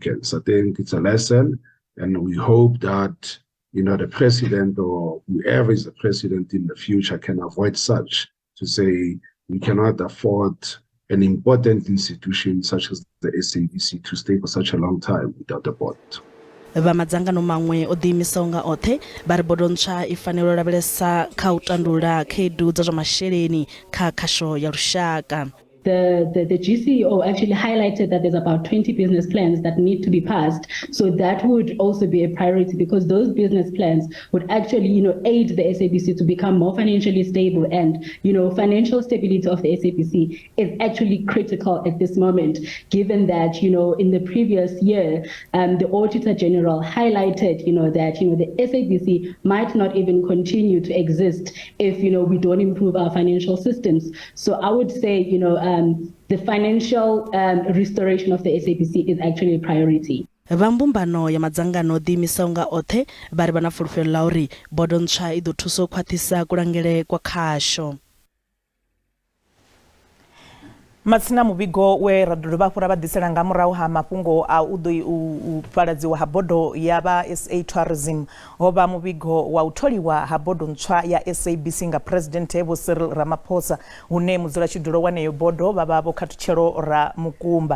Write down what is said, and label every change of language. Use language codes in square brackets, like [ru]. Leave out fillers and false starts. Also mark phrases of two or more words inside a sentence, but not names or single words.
[en] I think it's a lesson, and we hope that the president or whoever is the president in the future can avoid such, to say we cannot afford an important institution such as the SABC to stay for such a long time without a board. [ve] Vha madzangano maṅwe o ḓiimisaho nga oṱhe vha ri bodo ntswa i fanela u lavhelesa kha u tandulula khaedu dza zwa masheleni kha khasho ya lushaka. [en] The GCEO actually highlighted that there's about 20 business plans that need to be passed. So that would also be a priority, because those business plans would actually, aid the SABC to become more financially stable. And, financial stability of the SABC is actually critical at this moment, given that, in the previous year, the Auditor General highlighted, that, the SABC might not even continue to exist if, we don't improve our financial systems. So I would say, the financial restoration of the SABC is actually a priority. [ve] Vhambumbano ya madzangano ḓiimisaho nga oṱhe vha ri vha na fulufhelo ḽa uri bodo ntswa i ḓo thusa u khwaṱhisa kulangele kwa khasho. Matsina muvhigo we ra dovha hafhu ra vha ḓisela nga murahu ha mafhungo a u ḓo u fhaladziwa ha bodo ya vha SA Tourism ho vha muvhigo wa u tholiwa ha bodo ntswa ya SABC nga President Bo Cyril Ramaphosa, hune mudzulatshidulo waneyo bodo vha vha Vho Khatshelo Ramukumba.